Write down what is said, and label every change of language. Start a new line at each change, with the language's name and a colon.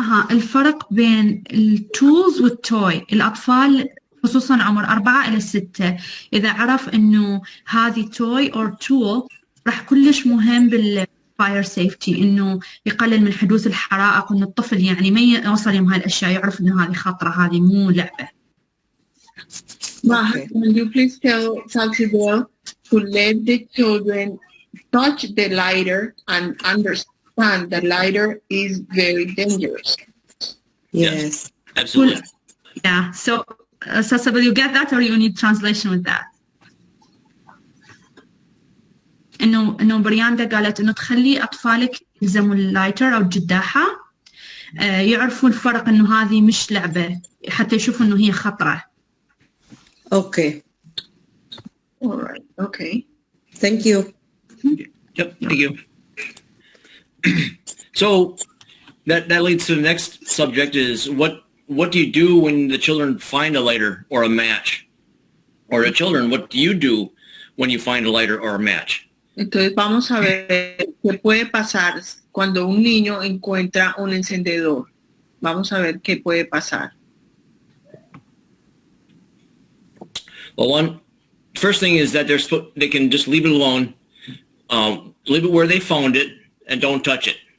Arabic: الفرق بين التولز والتوي. الأطفال خصوصا عمر 4 إلى 6 إذا عرف إنه هذه توي أو تول راح كلش مهم بالفاير سيفتي، إنه يقلل من حدوث الحرائق، وإنه الطفل يعني ما يوصل يوم هالأشياء، يعرف إنه هذه خطرة، هذه مو لعبة.
English: Will you please tell Salsibel to let the children touch the lighter and understand the lighter is very dangerous? Yes. Absolutely. Yeah, so Salsibel, you get that or you need translation with that?
Arabic: إنه برياندا قالت إنه تخلي أطفالك يلزموا اللايتر أو الجداحة، يعرفوا الفرق إنه هذه مش لعبة، حتى يشوفوا إنه هي خطرة.
English: Okay. All right. Okay. Thank you. Yep. Thank you. So that leads to the next subject is what do you do when the children find a lighter or a match? Or the children, what do you do when you find a lighter or a match?
Spanish: Entonces vamos a ver qué puede pasar cuando un niño encuentra un encendedor. Vamos a ver qué puede pasar.
English: Well, first thing is that they can just leave it alone, leave it where they found it, and don't touch it.